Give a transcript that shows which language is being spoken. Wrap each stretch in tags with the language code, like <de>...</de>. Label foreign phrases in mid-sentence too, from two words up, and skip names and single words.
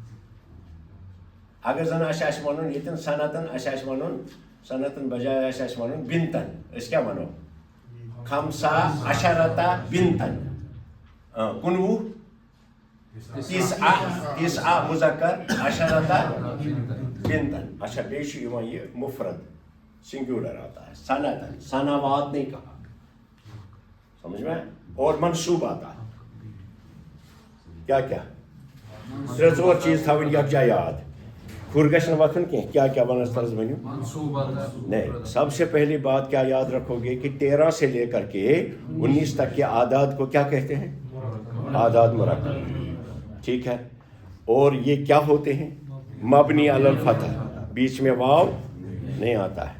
<ks>اگر زن اَسہِ وَنُن ییٚتٮ۪ن صنعتن اَسہِ آسہِ وَنُن، صنعتن بجاے آسہِ اَسہِ وَنُن بِنتن، أسۍ کیٛاہ وَنو؟ 15 بِنتن. 19 9 مُذکر 10 بِنتن. اچھا بیٚیہِ چھُ یِوان یہِ مُفرد سنگولر</ks> <ur>آتا ہے. صنعتن صنوات نہیں کہا، سمجھ میں؟ اور منصوب آتا ہے.</ur> <ks>کیا 3 ژور چیٖز تھاوٕنۍ یکجا یاد. کھُر گژھِ نہٕ وۄتھُن کینٛہہ. کیا ونس طرز ؤنِو؟ نہیں.</ks> <ur>سب سے پہلی بات کیا یاد رکھو گے کہ 13 سے لے کر کے 19 تک کے اعداد کو کیا کہتے ہیں؟</ur> <ar>اعداد مرکب.</ar> <ur>ٹھیک ہے. اور یہ کیا ہوتے ہیں؟</ur> <ar>مبنی علی الفتح،</ar> <ur>بیچ میں واو نہیں آتا ہے.</ur>